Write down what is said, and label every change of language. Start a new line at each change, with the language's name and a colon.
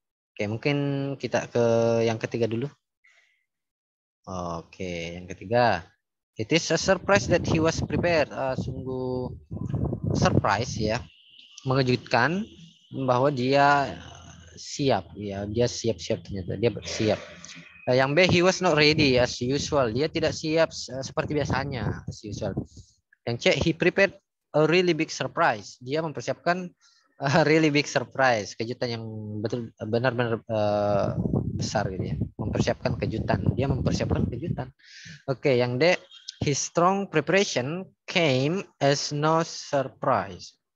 Indonesian: Oke, mungkin kita ke yang ketiga dulu. Oke, yang ketiga.
English: It is a surprise that he was prepared.
Indonesian: Sungguh surprise ya. Mengejutkan bahwa dia siap ya. Dia siap-siap ternyata. Dia bersiap. Yang B,
English: he was not ready as usual.
Indonesian: Dia tidak siap seperti biasanya
English: as usual.
Indonesian: Yang C,
English: he prepared a really big surprise.
Indonesian: Dia mempersiapkan
English: a really big surprise,
Indonesian: kejutan yang benar-benar besar gitu ya. Mempersiapkan kejutan. Dia mempersiapkan kejutan. Oke, yang D,
English: his strong preparation came as no surprise.